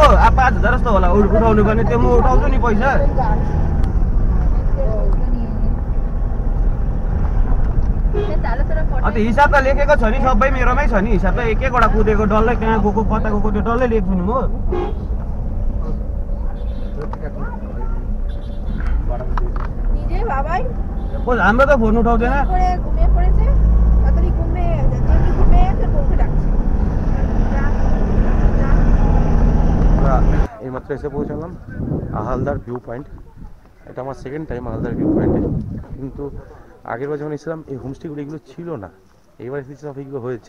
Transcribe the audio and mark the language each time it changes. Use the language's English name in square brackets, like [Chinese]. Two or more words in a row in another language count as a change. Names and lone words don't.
[Nepali] अब 5,000 जस्तो होला उठाउनु पर्ने, त्यो म उठाउँछु नि पैसा। अन्त हिसाब त लेखेको छ नि, सबै मेरोमै छ नि हिसाब त। एक एकवटा कुदेको डल्लै कहाँ गएको कता गएको त्यो डल्लै लेख्छु नि म। हाम्रो त फोन उठाउँदैन। [Bangla] এইমাত্র এসে পৌঁছালাম আহালদার ভিউ পয়েন্ট। এটা আমার [English] second time [Bangla] আহালদার ভিউ পয়েন্টে। কিন্তু আগেরবার যখন এসেছিলাম এই হোমস্টেগুলো এগুলো ছিল না, এইবার এসেছি সব এগুলো হয়েছে।